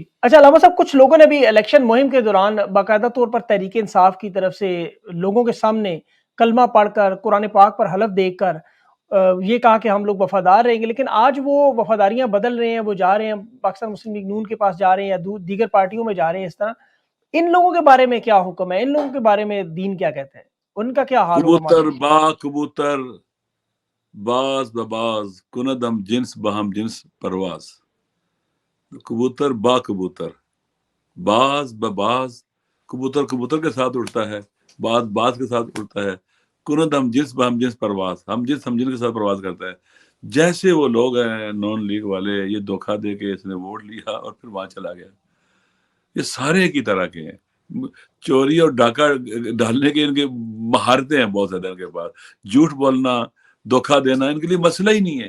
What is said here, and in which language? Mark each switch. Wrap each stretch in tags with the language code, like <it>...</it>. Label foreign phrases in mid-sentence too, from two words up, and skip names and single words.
<ur>اچھا علامہ صاحب، کچھ لوگوں نے بھی الیکشن مہم کے دوران باقاعدہ طور پر تحریک انصاف کی طرف سے لوگوں کے سامنے کلمہ پڑھ کر، قرآن پاک پر حلف دے کر یہ کہا کہ ہم لوگ وفادار رہیں گے، لیکن آج وہ وفاداریاں بدل رہے ہیں، وہ جا رہے ہیں پاکستان مسلم لیگ نون کے پاس جا رہے ہیں یا دیگر پارٹیوں میں جا رہے ہیں۔ اس طرح ان لوگوں کے بارے میں کیا حکم ہے؟ ان لوگوں کے بارے میں دین کیا کہتے ہیں؟ ان کا کیا حال ہوگا کبوتر معاشرے میں؟</ur> <fa>با کبوتر باز بباز کندم جنس بہم جنس پرواز، کبوتر با کبوتر، باز بباز،</fa> <ur>کبوتر کبوتر کے ساتھ اڑتا ہے، باز باز کے ساتھ اڑتا ہے،</ur> <fa>کنت ہم جنس بہم جنس پرواز،</fa> <ur>ہم جنس ہم جنس کے ساتھ پرواز کرتا ہے۔ جیسے وہ لوگ ہیں نون لیگ والے، یہ دھوکہ دے کے اس نے ووٹ لیا اور پھر وہاں چلا گیا، یہ سارے ایک ہی طرح کے ہیں، چوری اور ڈاکہ ڈالنے کے ان کے مہارتیں ہیں بہت زیادہ ان کے پاس، جھوٹ بولنا، دھوکہ دینا ان کے لیے مسئلہ ہی نہیں ہے۔</ur>